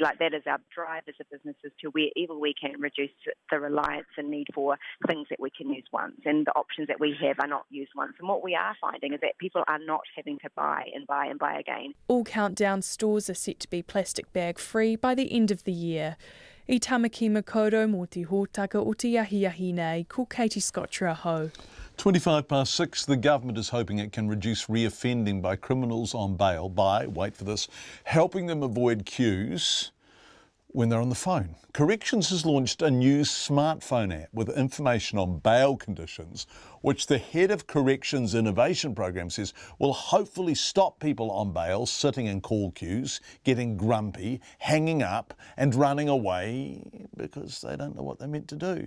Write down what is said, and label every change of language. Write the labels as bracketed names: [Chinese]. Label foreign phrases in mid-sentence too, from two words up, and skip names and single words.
[English] Like, that is our drive as a businesses to wherever we can reduce the reliance and need for things that we can use once, and the options that we have are not used once. And what we are finding is that people are not having to buy and buy and buy again. All Countdown stores are set to be plastic bag free by the end of the year. [Māori] I tamaki makoto mō te hōtaka o te ahi nei, ko Katie Scottra ho. [English] 6:25, the government is hoping it can reduce reoffending by criminals on bail by, wait for this, helping them avoid queues when they're on the phone. Corrections has launched a new smartphone app with information on bail conditions, which the head of Corrections Innovation Program says will hopefully stop people on bail sitting in call queues, getting grumpy, hanging up and running away because they don't know what they're meant to do.